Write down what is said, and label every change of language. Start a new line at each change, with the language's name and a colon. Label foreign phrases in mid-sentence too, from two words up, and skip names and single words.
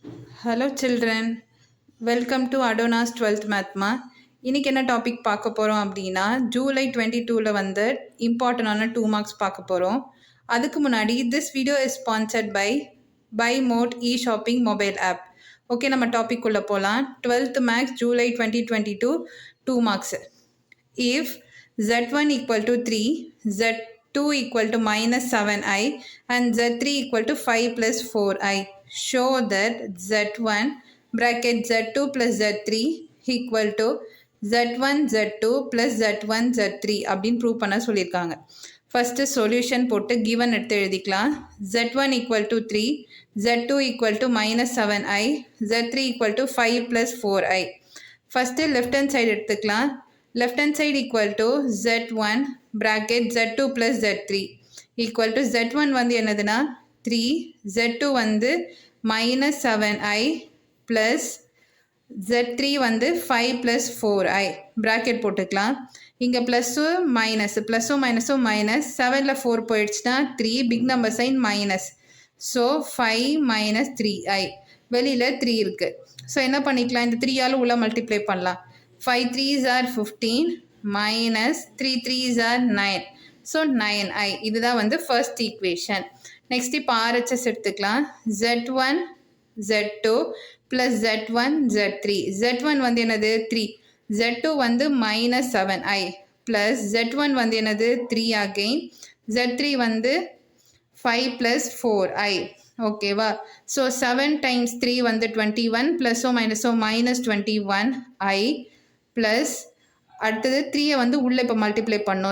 English: Hello children, welcome to Adona's 12th Mathma.
Tamil: இன்னைக்கு என்ன டாபிக் பார்க்க போகிறோம் அப்படின்னா ஜூலை 22ல் வந்து இம்பார்ட்டண்டான 2 மார்க்ஸ் பார்க்க போகிறோம். அதுக்கு முன்னாடி
English: this video is sponsored by Mode e shopping mobile app.
Tamil: ஓகே, நம்ம டாபிக் உள்ள போகலாம். 12th
English: maths July 2022 2 marks. If z1 equal to 3, z2 equal to minus 7i and z3 equal to 5 plus 4i, show that z1 bracket z2 plus z3 equal to z1 z2 plus z1 z3
Tamil: அப்படின்னு ப்ரூவ் பண்ண சொல்லியிருக்காங்க.
English: first solution
Tamil: போட்டு கிவன் எடுத்து எழுதிக்கலாம்.
English: z1 equal to 3, z2 equal to minus 7i, z3 equal to 5 plus 4i. first left hand side எடுத்துக்கலாம். left hand side equal to z1 bracket z2 plus z3 equal to z1
Tamil: வந்து என்னதுன்னா
English: 3, z2 வந்து minus 7i plus z3 வந்து 5 plus 4i bracket போட்டுக்கலாம்.
Tamil: இங்கே ப்ளஸ்ஸும் மைனஸும் மைனஸ் 7ல் 4 போயிடுச்சுன்னா 3,
English: big number sign minus, so 5 minus 3i,
Tamil: வெளியில் 3 இருக்குது. ஸோ என்ன பண்ணிக்கலாம், இந்த 3ஆல் உள்ள மல்டிப்ளை பண்ணலாம்.
English: 5 3s are 15 minus 3 3s are 9. ஸோ 9i,
Tamil: இதுதான் வந்து
English: first equation.
Tamil: நெக்ஸ்ட் இப்போ RHS எடுத்துக்கலாம்.
English: z1 z2 plus z1 z3. z1
Tamil: வந்து என்னது
English: 3, z2 வந்து minus 7i plus z1
Tamil: வந்து என்னது
English: 3 again, z3 வந்து 5 plus 4i.
Tamil: ஓகேவா?
English: so 7 times 3
Tamil: வந்து 21 ப்ளஸோ மைனஸோ
English: minus 21i plus
Tamil: அடுத்தது 3ஐ வந்து உள்ளே இப்போ மல்டிப்ளை பண்ணோம்.